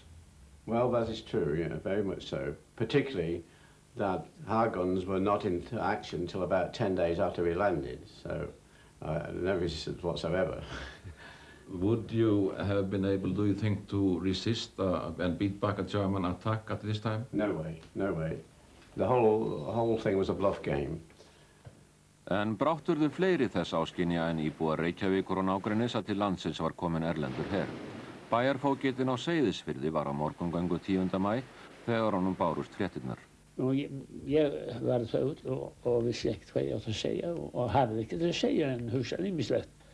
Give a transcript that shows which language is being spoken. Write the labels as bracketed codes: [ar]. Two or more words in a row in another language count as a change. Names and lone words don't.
[en] Well, that is true, yeah, very much so. Particularly that our guns were not into action until about 10 days after we landed, so no resistance whatsoever. Would you have been able, do you think, to resist and beat back a German attack at this time? No way, no way. The whole thing was a bluff game. [is] En brátt urðu fleiri þess áskynja en íbúar Reykjavíkur og nágrennis að til landsins var komin erlendur her. Bæjarfógetinn á Seyðisfirði var á morgungöngu 10. maí þegar honum bárust fréttirnar. Og ég var þögul og vissi ekkert hvað ég átt að segja og hafði ekkert að segja en hugsaði ýmislegt.